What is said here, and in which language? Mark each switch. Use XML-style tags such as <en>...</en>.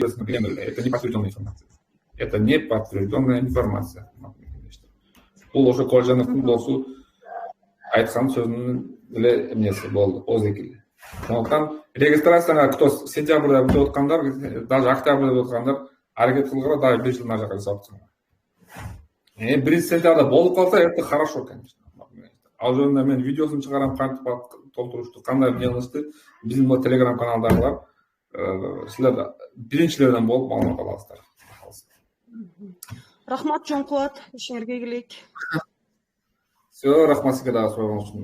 <ru>Это не подтвержденная информация. Это не подтвержденная информация.</ru> <ky>Бул ошо Кожановдун досу айткан сөзүнүн эле эмеси болду, Озеки. Сондуктан регистрацияга кто сентябрда бүтүп аткандар, даже октябрда бүтүп аткандар аракет кылгыла, дагы 5 жыл нажака жасап аткандар. 1 сентябрда болуп калса, это хорошо, конечно. Ал жөнүндө мен видеосун чыгарам, кантип толтурушту, кандай эмне кылышты. Биздин бул Telegram каналдагылар силер биринчилерден болуп маалымат аласыздар. Рахмат Жон Кубат, ишиңерге келейик. Все, рахмат сизге дагы сураган үчүн.</ky>